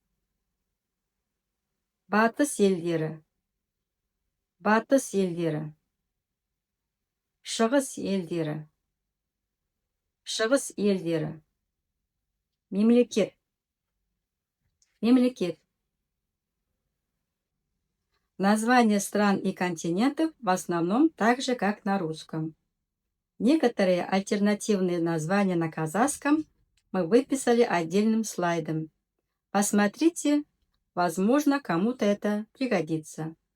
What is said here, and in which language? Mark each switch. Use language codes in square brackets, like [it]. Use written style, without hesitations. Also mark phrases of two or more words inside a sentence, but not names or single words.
[kk] Батыс елдері. Батыс елдері. Шығыс елдері. Шығыс елдері. Мемлекет. Мемлекет. [ru] Названия стран и континентов в основном так же, как на русском. Некоторые альтернативные названия на казахском мы выписали отдельным слайдом. Посмотрите, возможно, кому-то это пригодится.